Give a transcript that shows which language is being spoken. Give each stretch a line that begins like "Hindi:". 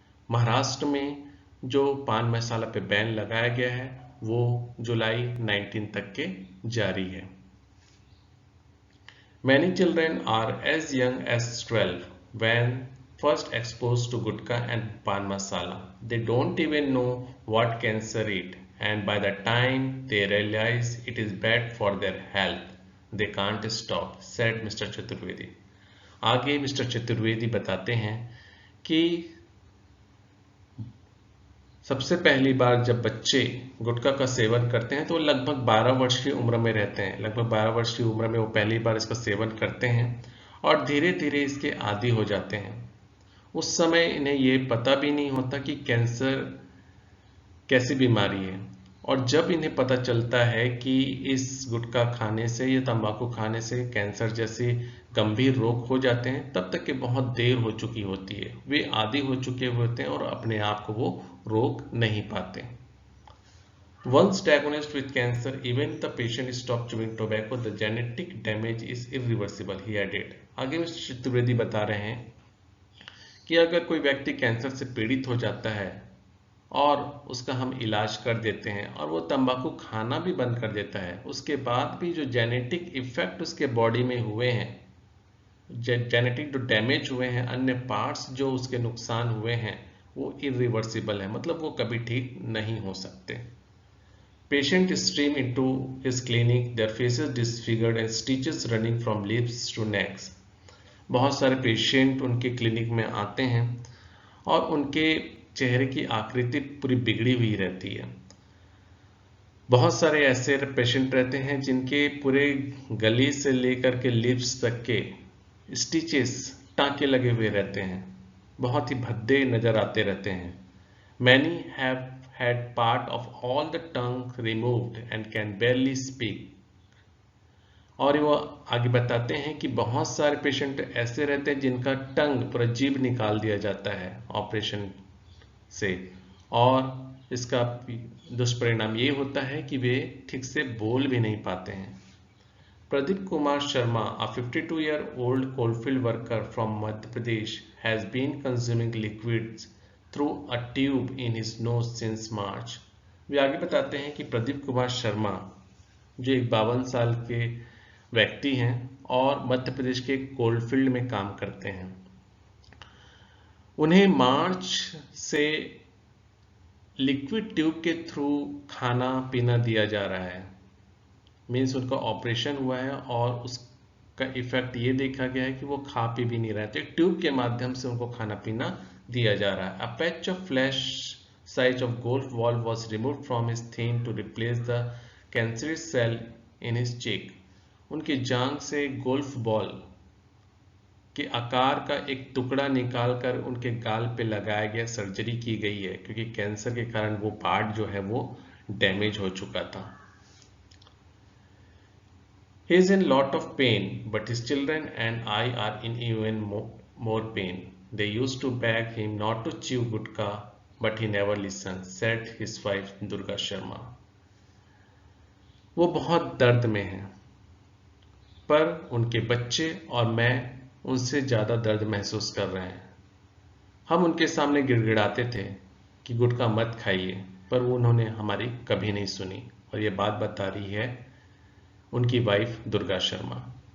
Hindi: महाराष्ट्र में जो पान मसाला पे बैन लगाया गया है वो जुलाई 19 तक के जारी है।
English: Many children are as young as 12 when first exposed to gutka and pan masala. They don't even know what cancer is, and by the time they realize it is bad for their health, they can't stop, said Mr.
Hindi: Chaturvedi. आगे mister Chaturvedi बताते हैं कि सबसे पहली बार जब बच्चे गुटखा का seven करते हैं तो लगभग 12 वर्ष की उम्र में रहते हैं। लगभग 12 वर्ष की उम्र में वो पहली बार इसका सेवन करते हैं और धीरे धीरे इसके आदी हो जाते हैं। उस समय इन्हें ये पता भी नहीं होता कि कैंसर कैसी बीमारी है, और जब इन्हें पता चलता है कि इस गुटखा खाने से या तंबाकू खाने से कैंसर जैसे गंभीर रोग हो जाते हैं, तब तक के बहुत देर हो चुकी होती है, वे आदी हो चुके होते हैं और अपने आप को वो रोक नहीं पाते।
English: Once diagnosed with cancer, even if the patient stops chewing tobacco, the genetic damage is irreversible, he added।
Hindi: आगे मिस्टर चतुर्वेदी बता रहे हैं कि अगर कोई व्यक्ति कैंसर से पीड़ित हो जाता है और उसका हम इलाज कर देते हैं और वो तंबाकू खाना भी बंद कर देता है, उसके बाद भी जो जेनेटिक इफेक्ट उसके बॉडी में हुए हैं, जेनेटिक जो डैमेज हुए हैं, अन्य पार्ट्स जो उसके नुकसान हुए हैं, वो इरिवर्सिबल है, मतलब वो कभी ठीक नहीं हो सकते।
English: Patient stream into his clinic, their faces disfigured and stitches running from lips to necks।
Hindi: बहुत सारे पेशेंट उनके क्लिनिक में आते हैं और उनके चेहरे की आकृति पूरी बिगड़ी हुई रहती है। बहुत सारे ऐसे पेशेंट रहते हैं जिनके पूरे गले से लेकर के लिप्स तक के स्टिचेस, टाँके लगे हुए रहते हैं, बहुत ही भद्दे नजर आते रहते हैं।
English: Many have had part of all the tongue removed and can barely speak।
Hindi: और वो आगे बताते हैं कि बहुत सारे पेशेंट ऐसे रहते हैं जिनका टंग, पूरा जीभ निकाल दिया जाता है ऑपरेशन से, और इसका दुष्परिणाम ये होता है कि वे ठीक से बोल भी नहीं पाते हैं।
English: Pradeep Kumar Sharma, a 52-year-old coalfield worker from Madhya Pradesh, has been consuming liquids through a tube in his nose since March।
Hindi: वे आगे बताते हैं कि प्रदीप कुमार शर्मा, जो एक 52 साल के व्यक्ति हैं और मध्य प्रदेश के कोलफील्ड में काम करते हैं, उन्हें मार्च से लिक्विड ट्यूब के थ्रू खाना पीना दिया जा रहा है। मीन्स उनका ऑपरेशन हुआ है और उसका इफेक्ट ये देखा गया है कि वो खा पी भी नहीं रहे, तो एक ट्यूब के माध्यम से उनको खाना पीना दिया जा रहा है।
English: A patch of flesh size of golf ball was removed from his thin to replace the cancerous cell in his cheek.
Hindi: उनकी जांघ से गोल्फ बॉल के आकार का एक टुकड़ा निकालकर उनके गाल पे लगाया गया, सर्जरी की गई है क्योंकि कैंसर के कारण वो पार्ट जो है वो डैमेज हो चुका था।
English: He is in lot of pain, but his children and I are in even more pain. They used to beg him not to chew gutka, but he never listened, said his wife Durga Sharma.
Hindi: वो बहुत दर्द में हैं, पर उनके बच्चे और मैं उनसे ज़्यादा दर्द महसूस कर रहे हैं। हम उनके सामने गिड़गिड़ाते थे कि गुटखा मत खाइए, पर उन्होंने हमारी कभी नहीं सुनी। और ये बात बता रही है उनकी वाइफ दुर्गा शर्मा।